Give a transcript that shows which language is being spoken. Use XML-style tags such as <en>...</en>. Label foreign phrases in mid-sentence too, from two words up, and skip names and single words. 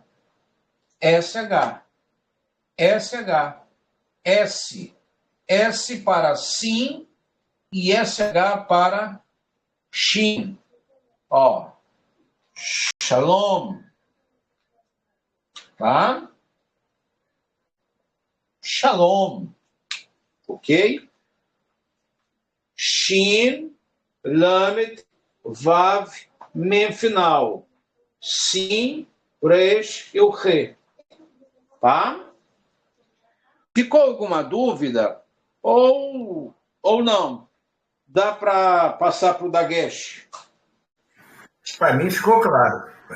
<pt>SH, SH, S, S para sim e SH para shin. Ó, shalom, tá? Shalom, ok?</pt> <he>שין, למד, וו, מם final.</he> <pt>Sim, Resh e o Re. Tá? Ficou alguma dúvida? Ou não? Dá para passar para o Dagesh? Para mim ficou claro.</pt>